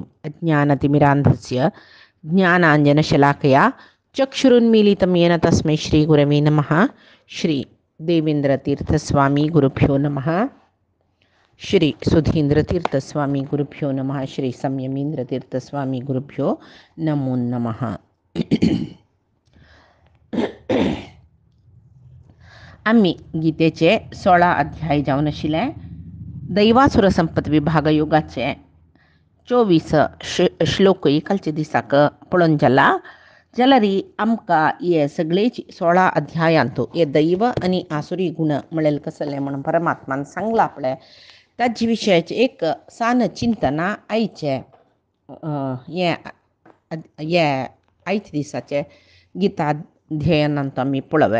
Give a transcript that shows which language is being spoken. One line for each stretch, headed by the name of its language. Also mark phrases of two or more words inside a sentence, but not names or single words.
Sanskrit: अज्ञानतिमिरान्धस्य ज्ञानाञ्जनशलाकया चक्षुरुन्मीलितं येन तस्मै श्रीगुरवे नमः। श्री देवेन्द्रतीर्थस्वामी गुरुभ्यो नमः। श्री सुधीन्द्रतीर्थस्वामी गुरुभ्यो नमः। श्री संयमीन्द्रतीर्थस्वामी गुरुभ्यो नमो नमः।
Konkani: आम्ही गीतेचे 16 अध्याय जाऊन आशिल्ले. दैवासुर संपत विभाग योगाचे 24 श्लोक कालचे दिसाक पळोवन जाला. जाल्यार आमकां हे सगळेच 16 अध्यायांतू हे दैव आनी आसुरी गुण म्हळेल कसले म्हणून परमात्मान सांगला आपले ताजे विशयाचे एक सान चिंतना आयचे हे आयचे दिसाचे गीताध्ययनांत आमी पळोवे.